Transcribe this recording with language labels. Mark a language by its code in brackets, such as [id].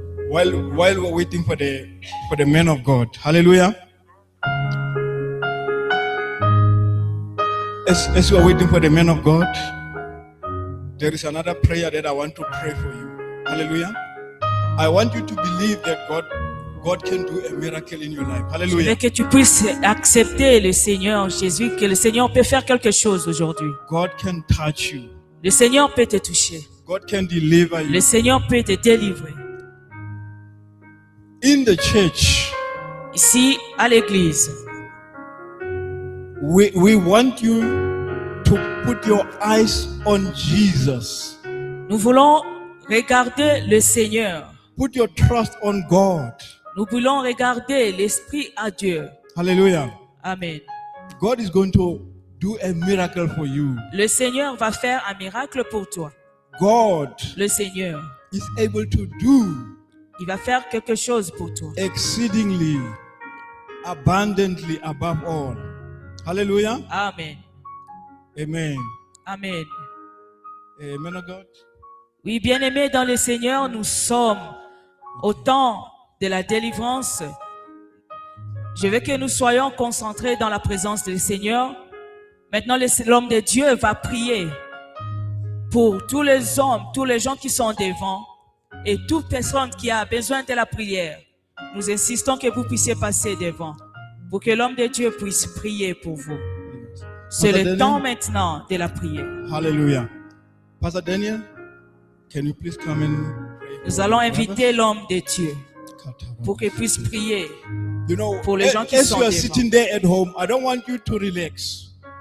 [en] While we're waiting for the man of God, hallelujah. As you are waiting for the man of God, there is another prayer that I want to pray for you. Hallelujah. I want you to believe that God can do a miracle in your life. Hallelujah. [fr] Je veux que tu puisses accepter le Seigneur Jésus, que le Seigneur peut faire quelque chose aujourd'hui. [en] God can touch you. [fr] Le Seigneur peut te toucher. [en] God can deliver you. [fr] Le Seigneur peut te délivrer. [en] In the church, [fr] ici à l'église, [en] we want you to put your eyes on Jesus. [fr] Nous voulons regarder le Seigneur. [en] Put your trust on God. [fr] Nous voulons regarder l'Esprit à Dieu. Hallelujah. Amen. [en] God is going to do a miracle for you. [fr] Le Seigneur va faire un miracle pour toi. [en] God, [fr] le Seigneur, [en] is able to do. [fr] Il va faire quelque chose pour toi. [en] Exceedingly, abundantly, above all. Hallelujah. Amen. Amen. Amen. Amen, of God. [fr] Oui, bien-aimés dans le Seigneur, nous sommes au temps de la délivrance. Je veux que nous soyons concentrés dans la présence du Seigneur. Maintenant, l'homme de Dieu va prier pour tous les hommes, tous les gens qui sont devant et toute personne qui a besoin de la prière. Nous insistons que vous puissiez passer devant pour que l'homme de Dieu puisse prier pour vous. C'est le temps maintenant de la prière. Hallelujah. [en] Pastor Daniel, can you please come and pray? [fr] Nous allons inviter l'homme de Dieu pour qu'il puisse prier pour les gens qui sont devant. [en] As you are sitting there at home, I don't want you to relax.